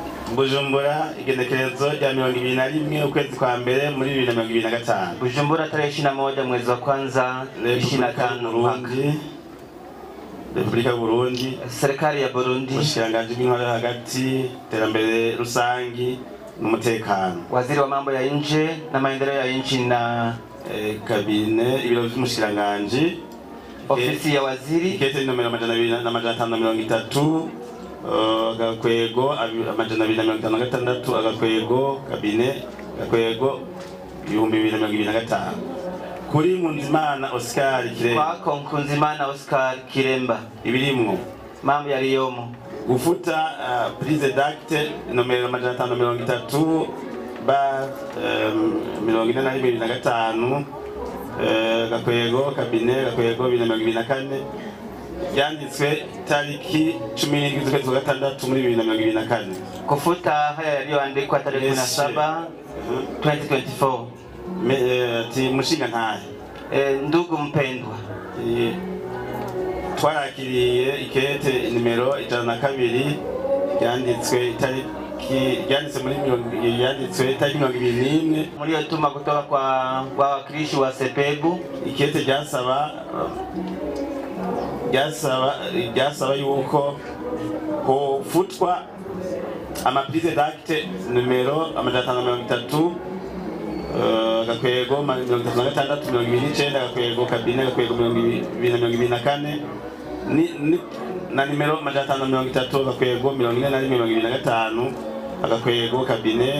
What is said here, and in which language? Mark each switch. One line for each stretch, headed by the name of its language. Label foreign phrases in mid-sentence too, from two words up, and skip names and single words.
Rundi: Bujumbura igenekerezo rya 2021 ukwezi kwa mbere muri 2025.
Swahili: Bujumbura tarehe 21 mwezi wa kwanza 25 Burundi. Republika ya Burundi, serikali ya Burundi,
Rundi: ubushikiranganje bw'intwaro hagati, terambere rusangi n'umutekano,
Swahili: waziri wa mambo ya nje na maendeleo ya nchi na
Rundi: kabine, ibiro vy'umushikiranganje,
Swahili: ofisi ya waziri,
Rundi: kete nomero 530 agakwego 256 agakwego kabine agakwego 2025 kuri Nkunzimana Oscar Kiremba
Swahili: kwa Nkunzimana Oscar Kiremba
Rundi: ibirimwo
Swahili: mambo yaliyomo
Rundi: gufuta
French: prise d'acte
Rundi: nomero 530 ba 2025 gakwego kabine gakwego 2024 yanditswe tariki 17 z'ukwezi kwa gatandatu muri 2024
Swahili: kufuta haya yaliyoandikwa tarehe 17 2024
Rundi: ati mushinga ntahe
Swahili: ndugu mpendwa
Rundi: twarakiriye ikete nimero 102 yanditswe tariki 21
Swahili: muri yotuma kutoka kwa wakilishi wa Sepebu.
Rundi: Ikete ryasaba yuko hofutwa amaprise d'acte numero 530 gakwego 36 gakwego kabine gakwego 2024 na nimero 530 gakwego 41 agakwego kabine.